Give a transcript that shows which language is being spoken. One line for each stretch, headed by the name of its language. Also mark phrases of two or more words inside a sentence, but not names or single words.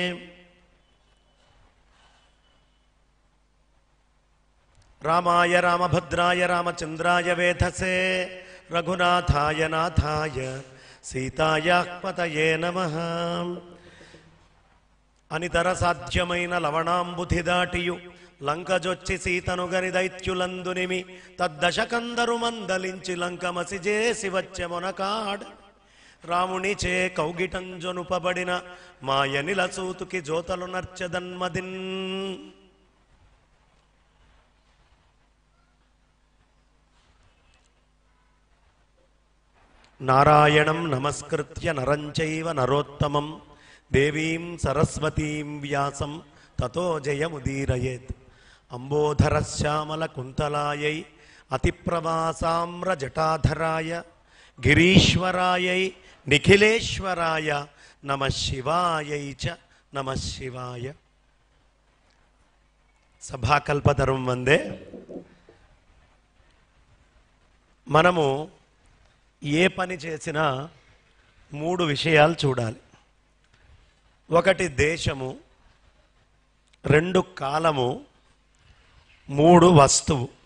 Sanskrit: रामाय रामभद्राय रामचंद्राय वेधसे रघुनाथाय नाथाय सीतायाःपतये नमः।
Telugu: అనితర సాధ్యమైన లవణాంబుధి దాటియు లంకజొచ్చి సీతను గని దైత్యులందునిమి తద్దశకందరు మందలించి లంకమసి చేసి వచ్చె మొనకాడ రామునిచే కౌగిటంజొనుపబడిన మాయనిల సూతుకి జోతలు నర్చదన్మదిన్।
Sanskrit: नारायणं नमस्कृत्य नरं चैव नरोत्तमं देवीं सरस्वतीं व्यासं ततो जयमुदीरयेत्। अम्बोधरश्यामलकुन्तलायै अतिप्रवासाम्रजटाधराय गिरीश्वरायै निखिलेश्वराय नमः शिवायै च नमः शिवाय। सभाकल्पतरुं वंदे।
Telugu: మనము ఏ పని చేసినా మూడు విషయాలు చూడాలి. ఒకటి దేశము, రెండు కాలము, మూడు వస్తువు.